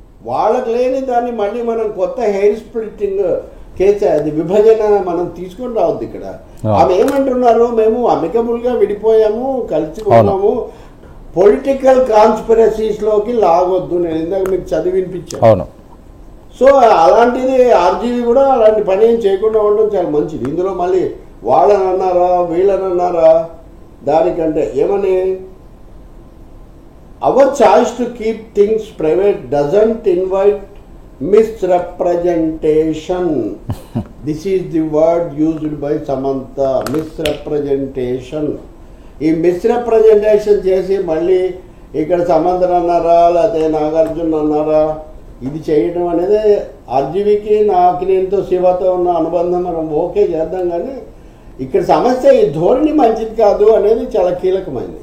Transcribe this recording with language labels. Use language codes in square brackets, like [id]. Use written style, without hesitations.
[te] వాళ్ళకు లేని దాన్ని మళ్ళీ మనం కొత్త హెయిర్ స్ప్లిట్టింగ్ కేసు, అది విభజన మనం తీసుకొని రావద్దు ఇక్కడ. ఆమె ఏమంటున్నారు, మేము అమికబుల్గా విడిపోయాము, కలిసి ఉన్నాము, పొలిటికల్ కాన్స్పిరసీస్లోకి లాగొద్దు. నేను ఇందాక మీకు చదివినిపించాను. సో అలాంటిది ఆర్జీవీ కూడా అలాంటి పని ఏం చేయకుండా ఉండడం చాలా మంచిది. ఇందులో మళ్ళీ వాళ్ళని అన్నారా వీళ్ళని అన్నారా, దానికంటే ఏమని, [en] our choice to keep things private doesn't invite misrepresentation. This is the word used by Samantha, misrepresentation. [te] ఈ మిస్రెప్రజెంటేషన్ చేసి మళ్ళీ ఇక్కడ సమంతను అన్నారా లేకపోతే నాగార్జున అన్నారా, ఇది చేయడం అనేది ఆర్జీవీకి నాకినేనితో శివతో ఉన్న అనుబంధం మనం ఓకే చేద్దాం, కానీ ఇక్కడ సమస్య ఈ ధోరణి మంచిది కాదు అనేది చాలా కీలకమైంది.